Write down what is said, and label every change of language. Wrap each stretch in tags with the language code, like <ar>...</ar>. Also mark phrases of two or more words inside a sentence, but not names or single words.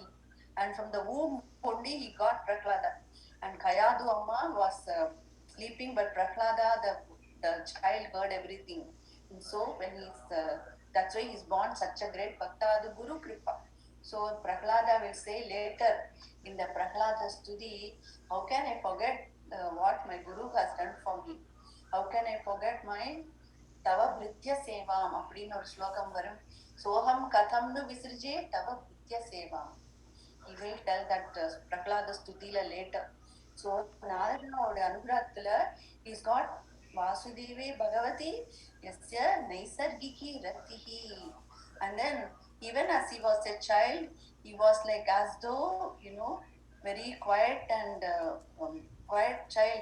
<en>And from the womb only he got Prahlada. And Kayadu Amma was sleeping, but Prahlada, the child, heard everything. And so when that's why he's born such a great Bhakta, the Guru Kripa. So Prahlada will say later in the Prahlada Stuti, how can I forget what my Guru has done for me? How can I forget my</en> <sa>tava bhṛtya-sevām</sa> <ta>அப்படின்னு ஒரு ஸ்லோகம் வரும்.</ta> <sa>Soham katham nu visṛje tava bhṛtya-sevām.</sa> <en>He will tell that Prahlada Stutila later.</en> <sa>So</sa> <ta>நாராயணனோட அனுக்ரஹத்துல</ta> <en>he's got</en> <sa>Vasudeve Bhagavati Yasya Naisargiki Ratihi.</sa> <en>And then even as he was a child, he was like as though, very quiet and quiet child.</en>